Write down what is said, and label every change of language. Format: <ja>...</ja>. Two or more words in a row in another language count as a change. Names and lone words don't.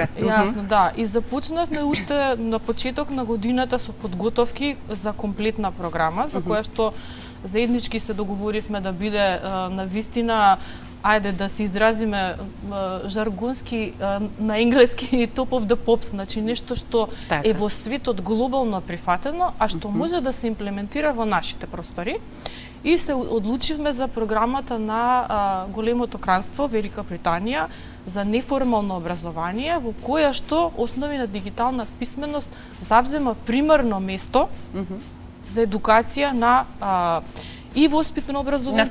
<mk>Јасно, да. И започнавме уште на почеток на годината со подготовки за комплетна програма, за која што заеднички се договоривме да биде навистина, ајде да се изразиме жаргонски на енглески</mk> <en>top of the pops,</en> <mk>значи нешто што е во светот глобално прифатено, а што може да се имплементира во нашите простори. И се одлучивме за програмата на големото кранство Велика Британија за неформално образование, во која што основи на дигитална писменост завзема примарно место за едукација на и воспитно образовен</mk>